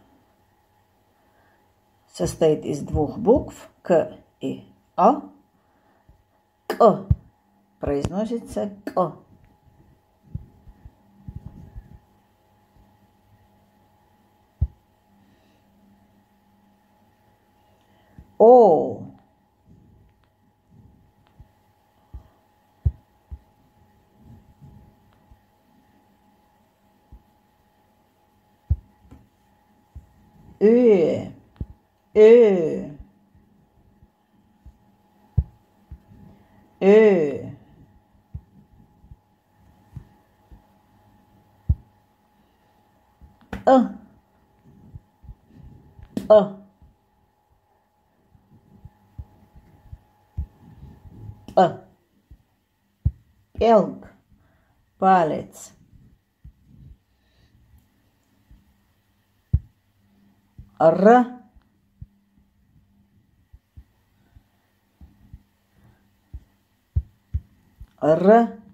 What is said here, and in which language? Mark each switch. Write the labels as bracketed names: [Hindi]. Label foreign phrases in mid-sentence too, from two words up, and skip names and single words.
[Russian] Состоит из двух букв К и А. К. Произносится К. О. Ö. Ö. Ö. A. A. A. Пелк. Палец. Р. Р.